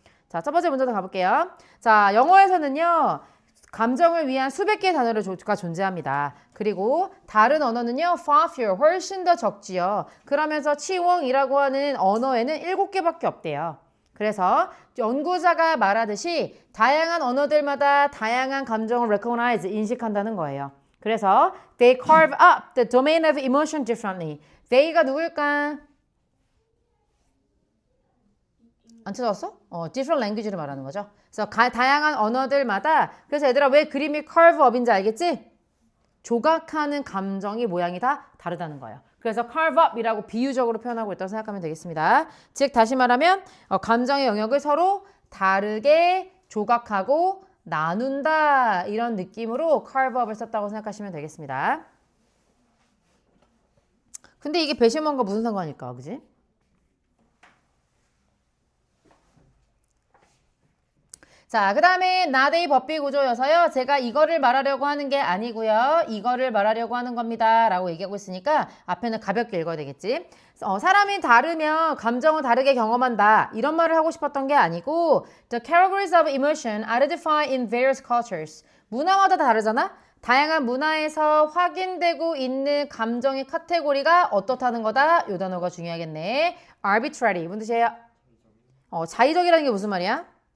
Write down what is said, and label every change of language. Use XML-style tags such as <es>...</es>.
<ko>자, 첫 번째 문제로 가볼게요. 자, 영어에서는요. 감정을 위한 수백 개의 단어가 존재합니다. 그리고 다른 언어는요.</ko> <en>far fewer,</en> <ko>훨씬 더 적지요. 그러면서 치웡이라고 하는 언어에는 7개밖에 없대요. 그래서 연구자가 말하듯이 다양한 언어들마다 다양한 감정을 recognize, 인식한다는 거예요. 그래서</ko> <en>they carve up the domain of emotion differently.</en> <ko>they가 누굴까? 안 찾아왔어?</ko> <en>different language</en> <ko>를 말하는 거죠. 그래서 다양한 언어들마다 그래서 얘들아 왜 그림이 curve up인지 알겠지? 조각하는 감정이 모양이 다 다르다는 거예요. 그래서 carve up이라고 비유적으로 표현하고 있다고 생각하면 되겠습니다. 즉 다시 말하면 감정의 영역을 서로 다르게 조각하고 나눈다 이런 느낌으로 carve up을 썼다고 생각하시면 되겠습니다. 근데 이게 배심원과 무슨 상관일까? 그지? 자, 그 다음에 나데이 법비 구조여서요. 제가 이거를 말하려고 하는 게 아니고요. 이거를 말하려고 하는 겁니다. 라고 얘기하고 있으니까 앞에는 가볍게 읽어야 되겠지. 사람이 다르면 감정을 다르게 경험한다. 이런 말을 하고 싶었던 게 아니고</ko> <en>The categories of emotion are defined in various cultures.</en> <ko>문화마다 다르잖아? 다양한 문화에서 확인되고 있는 감정의 카테고리가 어떻다는 거다. 이 단어가 중요하겠네. arbitrary. 무슨 뜻이에요? 자의적이라는 게 무슨 말이야?</ko>